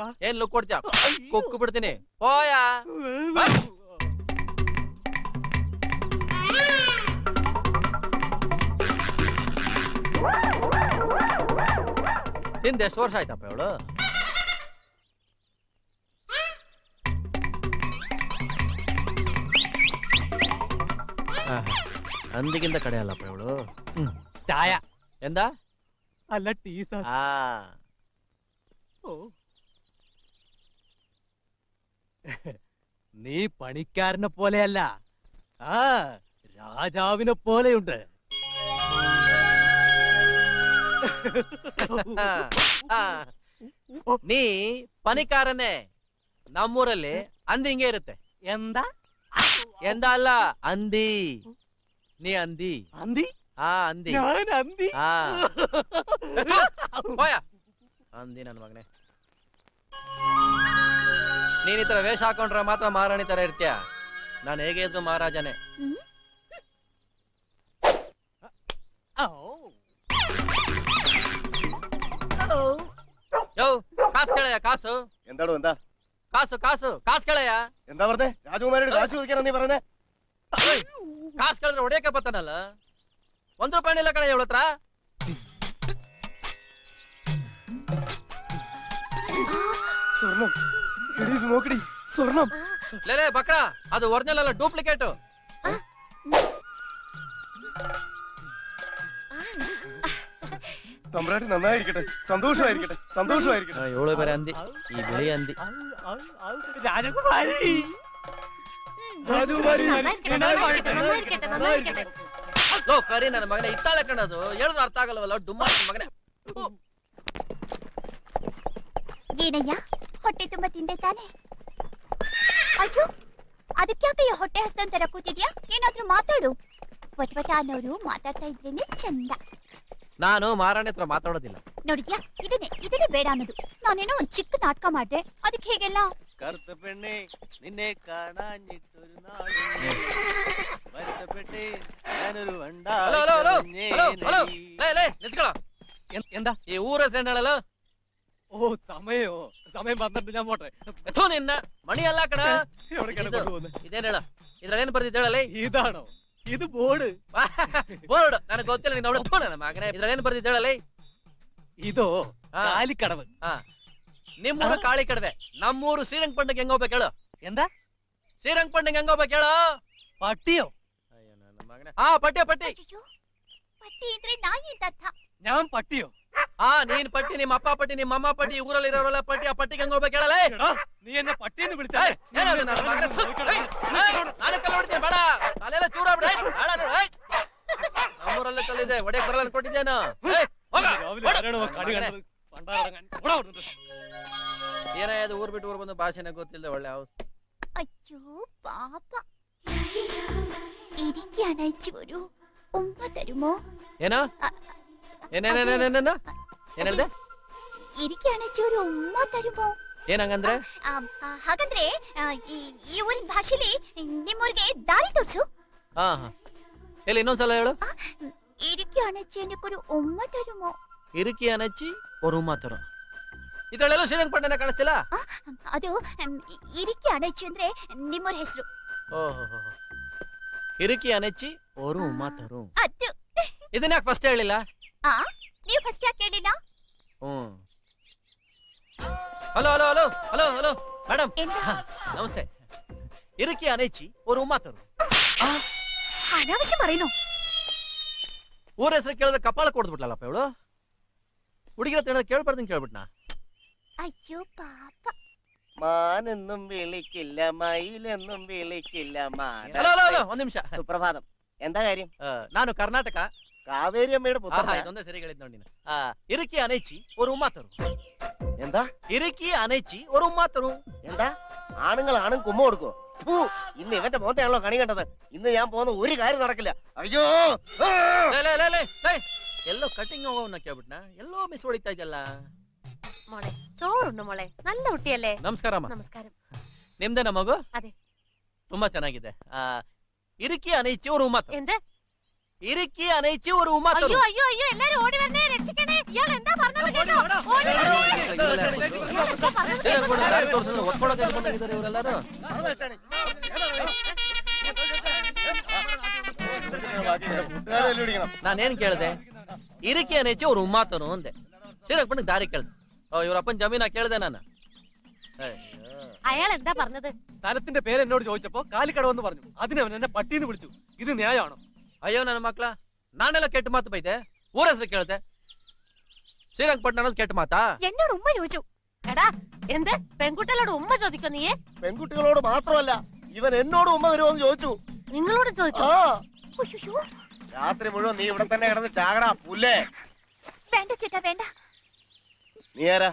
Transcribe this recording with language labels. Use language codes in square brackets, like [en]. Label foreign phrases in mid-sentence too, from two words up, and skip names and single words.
[kn] ಏನ್ ಲುಕ್ ಕೊಡ್ತೀಯ? ಕುಕ್ಕು ಬಿಡ್ತೀನಿ. ಹೋಯಾ. ತಿಂದ ಎಷ್ಟು ವರ್ಷ ಆಯ್ತಪ್ಪ ಇವಳು? ಅಂದಿಗಿಂತ ಕಡೆ ಅಲ್ಲಪ್ಪ ಇವಳು. [ml] ചായ. എന്താ? അല്ല ടീ സാർ. നീ പണിക്കാരനെ പോലെയല്ല, രാജാവിനെ പോലെയുണ്ട്. [kn] ನೀ ಪನಿಕಾರನೇ. ನಮ್ಮೂರಲ್ಲಿ ಅಂದಿ ಹಿಂಗೆ ಇರುತ್ತೆ. [ml] എന്താ? [kn] ಎಂದ ಅಲ್ಲ, ಅಂದಿ. ನೀ ಅಂದಿ. ಅಂದಿ? ಅಂದಿ. [ml] ഞാൻ ಅಂದಿ? [kn] ಹೋಯ ಅಂದಿ ನನ್ನ ಮಗನೇ. ನೀನ್ ಈ ತರ ವೇಷ ಹಾಕೊಂಡ್ರೆ ಮಾತ್ರ ಮಹಾರಾಣಿ ತರ ಇರ್ತೀಯ. ನಾನು ಹೇಗೆ ಇದ್ರು ಮಹಾರಾಜನೇ. ಯೋ ಕಾಸು ಕೇಳಯ್ಯ, ಕಾಸು. [ml] എന്താടോ? എന്താ [kn] ಕಾಸು ಕಾಸು ಕಾಸು ಕೇಳಯ್ಯ. [ml] എന്താ പറഞ്ഞേ? രാജകുമാരിയുടെ കാശ് ചോദിക്കാനാ നീ പറഞ്ഞേ? [kn] ಕಾಸು ಕೇಳಿದ್ರೆ ಹೊಡೆಯಕ್ಕೆ ಬರ್ತಾನಲ್ಲ. ₹1 ಇಲ್ಲ ಕಣ ಇವಳ ಹತ್ರ. [ml] സ്വർണം. നോക്കടി, സ്വർണം. [kn] ಲೇ ಬಕ್ರ, ಅದು ಒರಿಜಿನಲ್ ಅಲ್ಲ, ಡೂಪ್ಲಿಕೇಟ್. [ml] തമ്പ്രാട്ടി നന്നായിരിക്കട്ടെ, സന്തോഷമായിരിക്കട്ടെ, സന്തോഷമായിരിക്കട്ടെ. [kn] ಇವಳು ಬೇರೆ ಅಂದಿ, ಈ ಬಿಳಿ ಅಂದಿ. [ml] രാജകുമാരി, ರಾಜಕುಮಾರಿ [kn] ಲೋ ಕರಿ ನನ್ನ ಮಗನೇ, ಇತ್ತಾಳೆ ಕಣದು. ಹೇಳಿದ್ರು ಅರ್ಥ ಆಗಲ್ವಲ್ಲ, ಡುಮ್ಮ ಮಗನೇ. ಏನಯ್ಯ, ಹೊಟ್ಟೆ ತುಂಬಾ ತಿಂದೆ ತಾನೆ? ಅಯ್ಯೋ, ಅದಕ್ಯಾಕಯ್ಯ ಹೊಟ್ಟೆ ಹಸ್ತಂತರ ಕೂತಿದ್ಯಾ? ಏನಾದ್ರೂ ಮಾತಾಡು. ವಟ್ವಟ ಅನ್ನೋರು ಮಾತಾಡ್ತಾ ಇದ್ರೇನೆ ಚಂದ. ನಾನು ಮಹಾರಾಣಿ ಹತ್ರ ಮಾತಾಡೋದಿಲ್ಲ. ನೋಡಿದ್ಯಾ, ಇದನ್ನೇ ಬೇಡ ಅನ್ನೋದು. ನಾನೇನೋ ಒಂದ್ ಚಿಕ್ಕ ನಾಟಕ ಮಾಡ್ದೆ, ಅದಕ್ಕೆ ಹೇಗೆಲ್ಲ [ml] കറുത്ത പെണ്ണെ നിന്നെ കാണാഞ്ഞിട്ടൊരു നാളും വരുത്തപ്പെട്ടേ ഞാനൊരു [kn] ಹಲೋ ಹಲೋ ಹಲೋ ಹಲೋ ಲೇ ಲೇ ನಿಂತ್ಕೊಳ್ಳೋ. [ml] എന്താ [kn] ಈ ಊರ ಹೆಸರು ಹೇಳಲ್ಲ. [ml] ഓ സമയോ സമയം വന്നിട്ട് ഞാൻ പോട്ടെ. [kn] ಎಥೋ ನಿನ್ನ ಮಣಿ ಅಲ್ಲ ಕಣ. [ml] എവിടേക്കാണ് കൊണ്ടുപോകുന്നത്? [kn] ಇದೇನ್ ಹೇಳ, ಇದ್ರಾಗೇನ್ ಬರ್ದಿದ್ದು ಹೇಳಲೇ. [ml] ഇതാണോ ഇത് ബോർഡ്? [kn] ಬೋರ್ಡ್ ನನಗೆ ಗೊತ್ತಿಲ್ಲ, ನೀನು ಅವಳ ನನ್ನ ಮಗನೇ. ಇದ್ರಾಗೇನ್ ಬರ್ದಿದ್ದು ಹೇಳಲೇ. [ml] ಇದೋ ಕಾಲಿಕಡവ്. [kn] ನಿಮ್ಮೂರು ಕಾಳಿ ಕಡವೆ, ನಮ್ಮೂರು ಶ್ರೀರಂಗಪಟ್ಟಣಕ್ಕೆ ಹೆಂಗ್ ಹೋಗ್ಬೇಕು ಹೇಳು. [ml] എന്താ [kn] ಶ್ರೀರಂಗಪಟ್ಟಣಕ್ಕೆ ಹೆಂಗ್ ಹೋಗ್ಬೇಕು ಹೇಳು. [ml] പട്ടിയോ? [kn] ಅಯ್ಯೋ ನನ್ನ ಮಗನೇ. ಪಟ್ಟಿ ಪಟ್ಟಿ. ಅಯ್ಯೋ, ಪಟ್ಟಿ ಅಂದ್ರೆ ನಾಯಿ ಅಂತ ಅರ್ಥ. [ml] ഞാൻ പട്ടിയോ? [kn] ನೀನ್ ಪಟ್ಟಿ, ನಿಮ್ಮ ಅಪ್ಪ ಪಟ್ಟಿ, ನಿಮ್ಮ ಅಮ್ಮ ಪಟ್ಟಿ, ಊರಲ್ಲಿ ಇರೋರೆಲ್ಲ ಪಟ್ಟಿ. ಆ ಪಟ್ಟಿಗೆ ಹೆಂಗ್ ಹೋಗ್ಬೇಕು ಹೇಳಲೇ. [ml] നീ എന്നെ പട്ടിന്ന് വിളിച്ചാലേ [kn] ಏನದು ನನ್ನ ಮಗನೇ? ನಾನು ಕಲ್ಲು ಹೊಡಿತೀನಿ ಬೇಡ, ತಲೆಲ್ಲ ಚೂರಾಗ್ಬಿಡ. ನಮ್ಮೂರಲ್ಲೇ ಕಲ್ಲಿದೆ, ಒಡೆಯಕ್ ಬರಲ್ಲ ಅನ್ಕೊಂಡಿದ್ದೇನು. ಏನಾಯ್ತು ಊರ್ ಬಿಟ್ಟು ಊರ್ ಬಂದು ಭಾಷೆನ ಗೊತ್ತಿಲ್ಲದೆ ಒಳ್ಳೆ ಅವಸ್ಥೆ. [ml] അയ്യോ പാപ്പ, ഇരിക്കാണ് അയച്ചു ഒരു ഉമ്മ തരുമോ? [kn] ಏನೋ ಏನೇನೇನೇನೇನ ಏನ್ ಹೇಳ್ದೆ? [ml] ഇരിക്കാണ് അയച്ചു ഒരു ഉമ്മ തരുമോ? [kn] ಏನಂಗಂದ್ರೆ? ಹಾಗಂದ್ರೆ ಈ ಊರಿನ ಭಾಷೆಲಿ ನಿಮ್ಮೂರಿಗೆ ದಾರಿ ತೋರ್ಸು. ಹಾ ಎಲ್ಲಿ ಇನ್ನೊಂದ್ಸಲ ಹೇಳು. [ml] ഇരിക്കാണ് അയച്ചു എനിക്കൊരു ഉമ്മ തരുമോ? ഇറുക്കി അനച്ചി ഒരു മാതര. [kn] ಇದರಲ್ಲೆಲ್ಲ ಶ್ರೀರಂಗಪಟ್ಟಣ ಕಾಣಿಸ್ತಿಲ್ಲ. ಅದು [ml] ഇരിക്കാണ് അയച്ചു [kn] ಅಂದ್ರೆ ನಿಮ್ಮೂರ ಹೆಸರು. ಓಹೋ, [ml] ഇറുക്കി അനച്ചി ഒരു മാതരു. [kn] ಅದು ಇದನ್ನ ಯಾಕೆ ಫಸ್ಟ್ ಹೇಳಿಲ್ಲ? ನೀವು ಫಸ್ಟ್ ಯಾಕೆ ಹೇಳಿಲ್ಲ? ಹಲೋ ಹಲೋ ಹಲೋ ಹಲೋ ಹಲೋ ಮೇಡಮ್, ಎಂತ? ನಮಸ್ತೆ. [ml] ഇറുക്കി അനച്ചി ഒരു മാതരു. ಅನಾವಶ್ಯ പറയുന്നു. [kn] ಊರ ಹೆಸರು ಕೇಳಿದ್ರೆ ಕಪಾಳ ಕೊಡ್ಬಿಟ್ಲಲ್ಲಪ್ಪ ಇವಳು. ಹುಡುಗಿರ ಹತ್ರ ಕೇಳ್ಬಾರ್ದಂಗೆ ಕೇಳ್ಬಿಟ್ನಾ. [ml] അയ്യോ പാപ്പ. മാനെന്നും വിളിക്കില്ല മയിലെന്നും വിളിക്കില്ല [kn] ಹಲೋ ಹಲೋ ಹಲೋ ಒಂದ್ ನಿಮಿಷ. [ml] സുപ്രഭാതം. എന്താ കാര്യം? [kn] ನಾನು ಕರ್ನಾಟಕ. [ml] കാവേരി അമ്മയുടെ പുത്രൻ. [kn] ಇದೊಂದೇ ಸರಿ ಹೇಳಿದ್ ನೋಡಿ. [ml] ഇറുക്കി അനൈച്ചി ഒരു മാതരു. എന്താ ഇറുക്കി അനച്ചി ഒരു മാത്തറും. എന്താ ആണുങ്ങൾ ആണും കുമ്മ കൊടുക്കോ? ഇന്ന് ഇവന്റെ മുഖത്തെയാണല്ലോ കണി കണ്ടത്. ഇന്ന് ഞാൻ പോകുന്ന ഒരു കാര്യം നടക്കില്ല. അയ്യോ [kn] ಎಲ್ಲೋ ಕಟಿಂಗ್ ಹೋಗೋವನ್ನ ಕೇಳ್ಬಿಟ್ನ, ಎಲ್ಲೋ ಮಿಸ್ ಹೊಡಿತಾ ಇದೆಯಲ್ಲ. [ml] മോളെ ചോറുണ്ട് മോളെ, നല്ല കുട്ടിയല്ലേ. [kn] ನಮಸ್ಕಾರಮ್ಮ. ನಮಸ್ಕಾರ. ನಿಮ್ದೇನ ಮಗು? ಅದೇ. ತುಂಬಾ ಚೆನ್ನಾಗಿದೆ. [ml] ഇറുക്കി അനൈച്ചി ഒരു മാതരു. എന്ത്? ഇറുക്കി അനൈച്ചി ഒരു മാത്തರು. അയ്യോ അയ്യോ അയ്യോ, എല്ലാരും ഓടി വന്നേ, രക്ഷിക്കണേ. ഇയാൾ എന്താ പറഞ്ഞത് കേട്ടോ? ഓടി [kn] ಒತ್ಕೊಳಕ್ಕೆ ಬಂದಿದ್ದಾರೆ ಇವರೆಲ್ಲರೂ. ನಾನೇನ್ ಕೇಳ್ದೆ? [ml] ഇറുക്കി അനൈച്ചി ഒരു മാതരു [kn] ಅಂದೆ. ಶ್ರೀರಂಗಪಟ್ಟಣಕ್ಕೆ ದಾರಿ ಕೇಳ್ದೆ. [ml] ഇവരപ്പൻ ജമീന [kn] ಕೇಳ್ದೆ ನಾನು. [ml] അയാൾ എന്താ പറഞ്ഞത്? സ്ഥലത്തിന്റെ പേര് എന്നോട് ചോദിച്ചപ്പോ കാലിക്കടവെന്ന് പറഞ്ഞു. അതിനവൻ എന്നെ പട്ടിന്ന് വിളിച്ചു. ഇത് ന്യായമാണോ? [kn] ಅಯ್ಯೋ ನನ್ನ ಮಕ್ಳ, ನಾನೆಲ್ಲ ಕೆಟ್ಟ ಮಾತು ಬೈದೆ. ಊರ ಹೆಸರು ಕೇಳ್ದೆ. ಶ್ರೀರಂಗಪಟ್ಟಣ ಅನ್ನೋದು ಕೆಟ್ಟ ಮಾತಾ? [ml] എന്നോട് ഉമ്മ ചോദിച്ചു. എടാ എന്ത് പെൺകുട്ടികളോട് ഉമ്മ ചോദിക്കോ നീ? പെൺകുട്ടികളോട് മാത്രമല്ല, ഇവൻ എന്നോട് ഉമ്മ വരുമോന്ന് ചോദിച്ചു. നിങ്ങളോട് ചോദിച്ചു? അയ്യോ, രാത്രി മുഴുവൻ നീ ഇവിടെ തന്നെ കിടന്ന് ചാകടാ പുല്ലേ. വേണ്ട ചേട്ടാ വേണ്ട. നീ ആരാ?